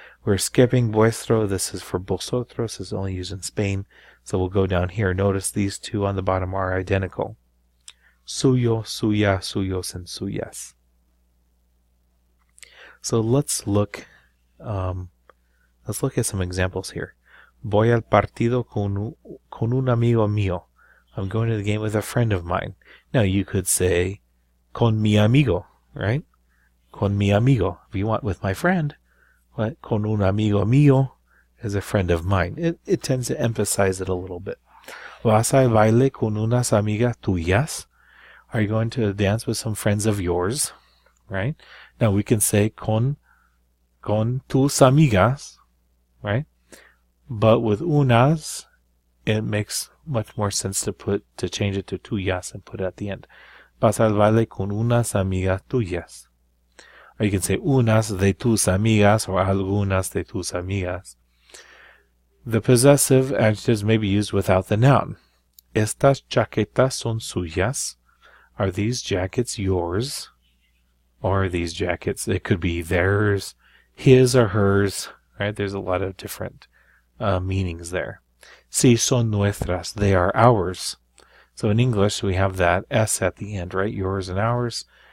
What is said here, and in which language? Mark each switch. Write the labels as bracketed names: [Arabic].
[English] We're skipping vuestro. This is for vosotros. It's only used in Spain. So we'll go down here. Notice these 2 on the bottom are identical. Suyo, suya, suyos, and suyas. So let's look at some examples here. [Spanish] Voy al partido con un amigo mío. [English] I'm going to the game with a friend of mine. Now you could say [Spanish] con mi amigo, [English] right? [Spanish] Con mi amigo. [English] If you want with my friend, what? [Spanish] Con un amigo mío [English] is a friend of mine. It tends to emphasize it a little bit. [Spanish] Vas al baile con unas amigas tuyas. [English] Are you going to dance with some friends of yours? Right? Now we can say [Spanish] con tus amigas, [English] right? But with unas, it makes much more sense to change it to tuyas and put it at the end. [Spanish] Vas al baile con unas amigas tuyas. [English] Or you can say [Spanish] unas de tus amigas [English] or [Spanish] algunas de tus amigas. [English] The possessive adjectives may be used without the noun. [Spanish] Estas chaquetas son suyas. [English] Are these jackets yours? Or are these jackets, it could be theirs, his or hers, right? There's a lot of different meanings there. [Spanish] Si son nuestras, [English] they are ours. So in English, we have that S at the end, right? Yours and ours.